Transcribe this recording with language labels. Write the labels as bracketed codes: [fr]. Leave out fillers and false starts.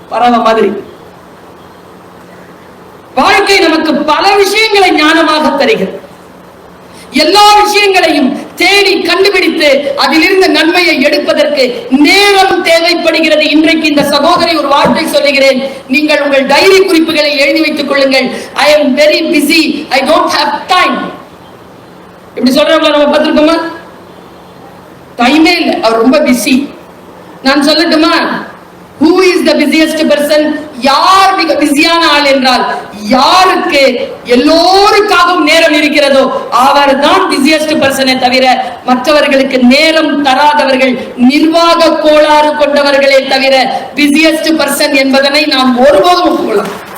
[ta] பரவ மாதிரி வாழ்க்கை நமக்கு பல விஷயங்களை ஞானமாக தருகிறது. எல்லா விஷயங்களையும் தேடி கண்டுபிடித்து அதிலிருந்து நன்மையை எடுப்பதற்கு நேரம் தேவைப்படுகிறது. இன்றைக்கு இந்த சகோதரி ஒரு வார்த்தை சொல்லுகிறேன், நீங்கள் உங்கள் டைரி குறிப்புகளை எழுதி வைத்துக் கொள்ளுங்கள். [en] I am very busy, I don't have time. [ta] இப்படி சொல்றவங்கள நம்ம பார்த்திருக்கோமா? டைமே இல்லை, அவர் ரொம்ப பிஸி. நான் சொல்லட்டுமா, [en] who is the busiest person? [ta] யார் மிக பிஸியான ஆள் என்றால், யாருக்கு எல்லோருக்காகவும் நேரம் இருக்கிறதோ அவர் தான் பிஸியஸ்ட் பர்சனே தவிர மற்றவர்களுக்கு நேரம் தராதவர்கள் நிர்வாக கோளாறு கொண்டவர்களே தவிர பிஸியஸ்ட் பர்சன் என்பதனை நாம் ஒருபோதும் ஒப்புக்கொள்ளலாம்.